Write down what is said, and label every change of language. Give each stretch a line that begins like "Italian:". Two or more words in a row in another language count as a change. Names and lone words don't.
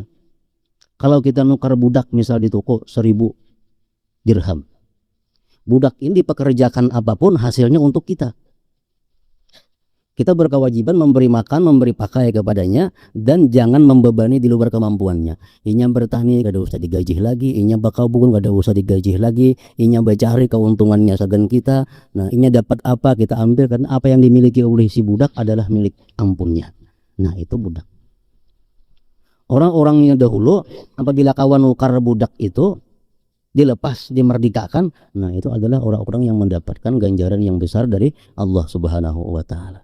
Indonesian: Kalau kita nukar budak misal di toko 1.000 dirham, budak ini dipekerjakan apapun hasilnya untuk kita. Kita berkewajiban memberi makan, memberi pakai kepadanya, dan jangan membebani di luar kemampuannya.
Banjar: Inya bertani kada usah digaji lagi, inya bakabun kada usah digaji lagi, inya bacari keuntungannya sagan kita.
Indonesian: Nah, inya dapat apa kita ambil, karena apa yang dimiliki oleh si budak adalah milik ampunnya. Nah, itu budak. Orang-orangnya dahulu apabila kawan nukar budak itu dilepas, dimerdekakan, nah itu adalah orang-orang yang mendapatkan ganjaran yang besar dari Allah
Arabic: سبحانه وتعالى.